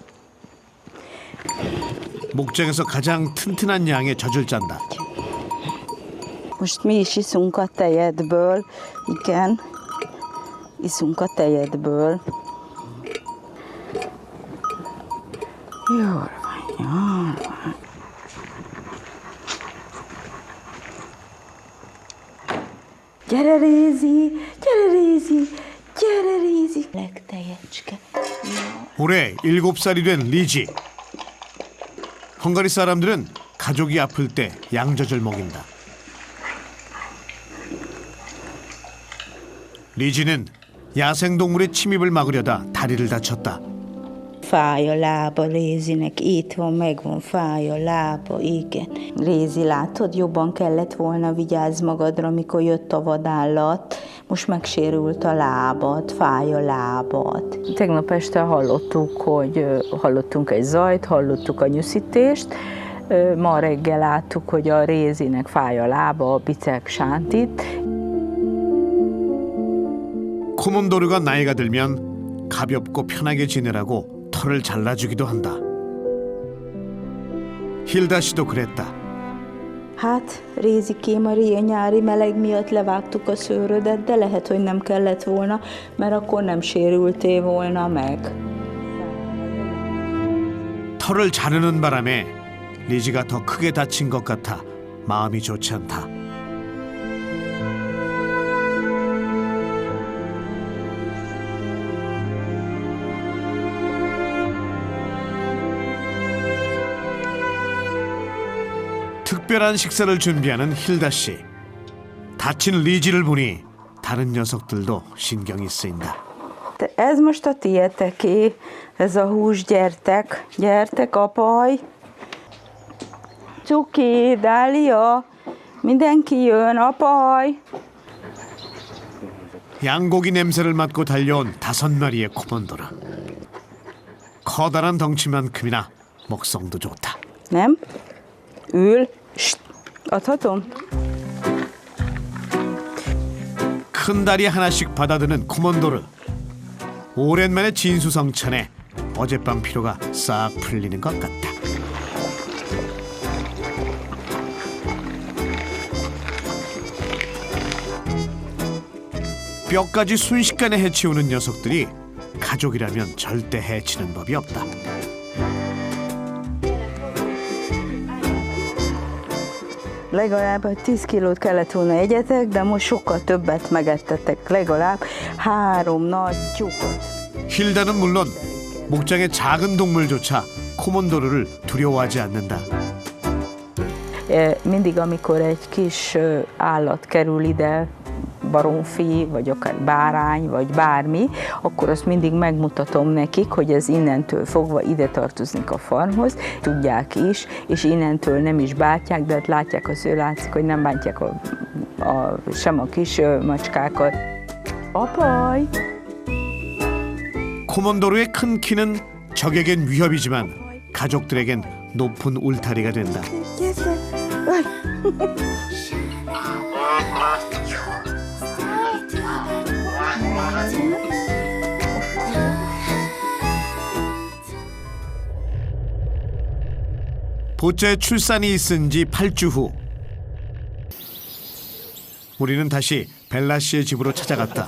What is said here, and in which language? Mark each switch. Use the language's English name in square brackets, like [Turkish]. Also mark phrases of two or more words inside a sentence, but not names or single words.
[Korean] 목장에서 가장 튼튼한 양의 젖을 짠다. [Hungarian] Most mi is iszunk a tejedből, igen, iszunk a tejedből. Jól van, jól van. Gyere Rézi, gyere Rézi, gyere Rézi. Legtejecske. [Korean] 올해 7살이 된 리지. 헝가리 사람들은 가족이 아플 때 양젖을 먹인다. 리지는 야생동물의 침입을 막으려다 다리를 다쳤다. [Hungarian] Fáj a lába Rézinek, itt van, megvan, fáj a lába, igen. Rézi, látod, jobban kellett volna vigyázz magadra, amikor jött a vadállat. Most megsérült a lábad, fáj a lábad. Tegnap este hallottunk egy zajt, hallottuk a nyuszítést. Ma reggel láttuk, hogy a Rézinek fáj a lába, a bicek sántit. [Korean] 코몬도르가 나이가 들면 가볍고 편하게 지내라고 털을 잘라주기도 한다. 힐다 씨도 그랬다. [Hungarian] Hát, Rézikém, a nyári meleg miatt levágtuk a szőrödet, de lehet, hogy nem kellett volna, mert akkor nem sérültél volna meg. [Korean] 털을 자르는 바람에 리지가 더 크게 다친 것 같아 마음이 좋지 않다. 특별한 식사를 준비하는 힐다 씨. 다친 리지를 보니 다른 녀석들도 신경이 쓰인다. [Hungarian] Ez most a tieteké, ez a hús, gyertek, gyertek, apaj. Cuki, Dália, mindenki jön, apaj. [Korean] 양고기 냄새를 맡고 달려온 5마리의 코몬도르. 커다란 덩치만큼이나 먹성도 좋다. [Hungarian] Nem? Ül. Adhatom? [Korean] 큰 다리 하나씩 받아드는 코몬도르. 오랜만에 진수성찬에 어젯밤 피로가 싹 풀리는 것 같다. 뼈까지 순식간에 해치우는 녀석들이 가족이라면 절대 해치는 법이 없다. [Hungarian] Legalább 10 kilót kellett volna egyetek, de most sokkal többet megettetek. Legalább 3 nagy tyúkot. [Korean] 힐다는 물론 목장의 작은 동물조차 코몬도르를 두려워하지 않는다. [Hungarian] Mindig, amikor egy kis állat kerül ide, baromfi, vagy akár bárány, vagy bármi, akkor azt mindig megmutatom nekik, hogy ez innentől fogva ide tartozik a farmhoz. Tudják is, és innentől nem is bántják, de látják látszik, hogy nem bántják sem a kis macskákat. Apaj! [Korean] 코몬도르의 큰 키는 적에겐 위협이지만 가족들에겐 높은 울타리가 된다. 보째 출산이 있은 지 8주 후 우리는 다시 벨라 씨의 집으로 찾아갔다.